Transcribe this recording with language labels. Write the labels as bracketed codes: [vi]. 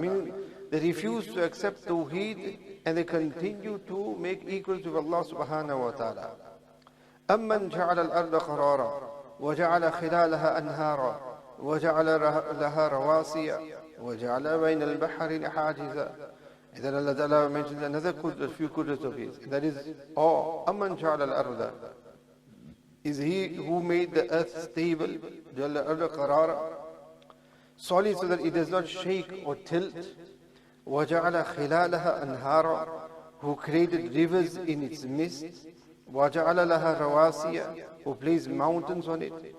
[en] Meaning, they refuse to accept tawheed and they continue to make equal to Allah subhanahu wa ta'ala. [ar] أَمَّنْ جَعَلَ الْأَرْضَ قَرَارًا وَجَعَلَ خِلَالَهَا أَنْهَارًا وَجَعَلَ لَهَا رَوَاسِيَ وَجَعَلَ بَيْنَ الْبَحْرِينَ حَاجِزًا. [en] And then Allah Ta'ala mentions another few qudrat of his. That is, [ar] أَمَّنْ جَعَلَ الْأَرْضَ. [en] Is he who made the earth stable, [ar] جَعَلَ الْأَرْضَ قَرَارًا, [en] solid so that it does not shake or tilt. [ar] وَجَعَلَ خِلَالَهَا أَنْهَارًا, [en] who created rivers in its midst. [ar] وَجَعَلَ لَهَا رَوَاسِيَ, [en] who placed mountains on it.